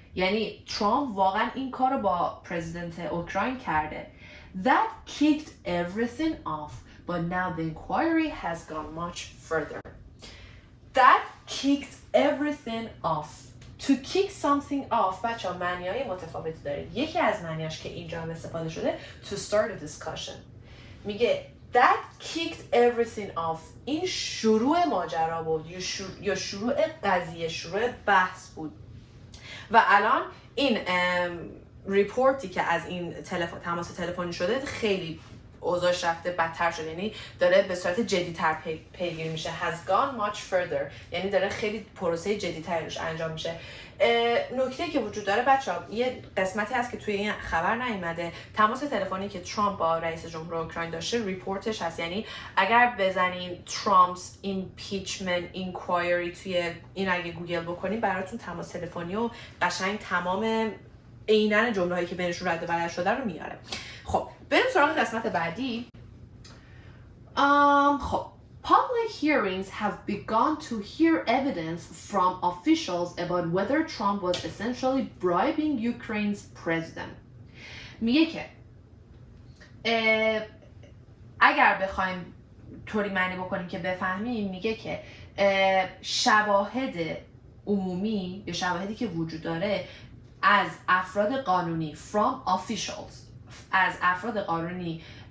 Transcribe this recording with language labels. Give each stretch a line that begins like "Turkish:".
Persian: یعنی ترامپ واقعا این کار رو با پرزیدنت اوکراین کرده.
English: That kicked everything off, but now the inquiry has gone much further. That kicked everything off. To kick something off
Persian: بچه ها معنی‌های متفاوتی داره. یکی از معنیاش که اینجا هم استفاده شده
English: to start a discussion.
Persian: میگه
English: that kicked everything off.
Persian: این شروع ماجرا بود یا شروع قضیه، شروع بحث بود. و الان این ریپورتی که از این تماس تلفنی شده خیلی اوضاعش رفته بدتر شده، یعنی داره به صورت جدی‌تر پیگیری میشه.
English: has gone much further
Persian: یعنی داره خیلی پروسه جدی‌تری روش انجام میشه. نکته که وجود داره بچه‌ها، یه قسمتی هست که توی این خبر نیومده. تماس تلفنی که ترامپ با رئیس جمهور اوکراین داشته ریپورتش هست، یعنی اگر بزنین ترامپ's impeachment inquiry توی این اگه گوگل بکنین براتون تماس تلفنی و قشنگ تمام عیناً جمله‌هایی که بینشون رد و بدل شده رو میاره. خب بریم سراغ قسمت بعدی. خب
English: public hearings have begun to hear evidence from officials about whether Trump was essentially bribing Ukraine's president.
Persian: میگه که اگر بخوایم طوری معنی بکنیم که بفهمیم، میگه که شواهد عمومی یا شواهدی که وجود داره از افراد قانونی
English: from officials
Persian: از افراد قانونی